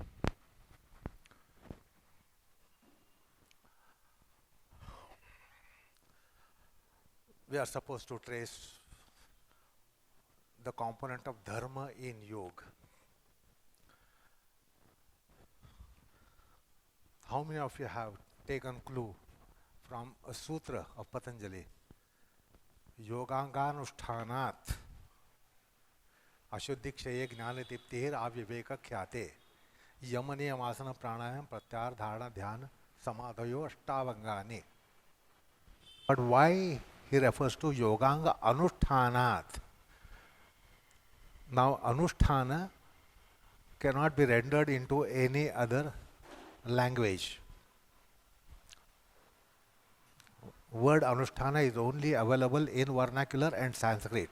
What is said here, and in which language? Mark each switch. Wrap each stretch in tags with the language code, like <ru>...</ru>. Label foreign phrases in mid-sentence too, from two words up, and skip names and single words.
<en>We are supposed to trace the component of Dharma in yoga. How many of you have taken clue from a sutra of Patanjali?</en> <sa>योगाङ्गानुष्ठानात् अशुद्धिक्षये ज्ञानदीप्तिर् विवेकख्यातेः यमनियम प्राणायाम प्रत्याहार धारणा ध्यान समाधयो अष्टावङ्गानि.</sa> <en>But why he refers to</en> <sa>योगाङ्ग अनुष्ठानात्?</sa> <en>Now, Anusthana cannot be rendered into any other language. Word Anusthana is only available in vernacular and Sanskrit.</en>